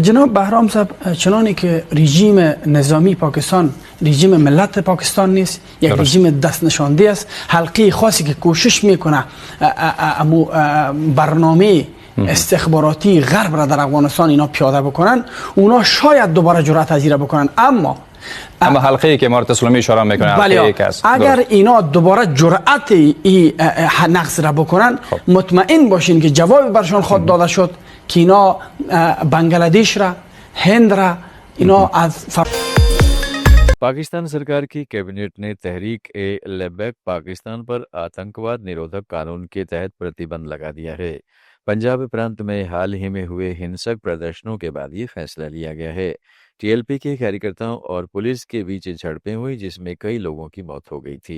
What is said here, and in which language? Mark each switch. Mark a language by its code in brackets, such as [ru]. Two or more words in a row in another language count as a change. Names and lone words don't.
[fa] جناب بهرام صاحب، چنانی که رژیم نظامی پاکستان رژیم ملت پاکستان نیست، یک رژیم دست نشانده است، حلقه خاصی که کوشش میکنه برنامه استخباراتی غرب را در افغانستان اینا پیاده بکنن، اونا شاید دوباره جرأت پذیره بکنن. اما حلقه ای که امارت اسلامی اشاره میکنه حلقه یک است. اگر اینا دوباره جرأت نقض را بکنن، مطمئن باشین که جواب برشان خود داده شد که اینا بنگلادیش را، هند را اینا از [hi] पाकिस्तान सरकार की कैबिनेट ने तहरीक ए लेबैक पाकिस्तान पर आतंकवाद निरोधक कानून के तहत प्रतिबंध लगा दिया है। पंजाब प्रांत में हाल ही में हुए हिंसक प्रदर्शनों के बाद ये फैसला लिया गया है। टीएलपी के कार्यकर्ताओं और पुलिस के बीच झड़पें हुई, जिसमें कई लोगों की मौत हो गई थी।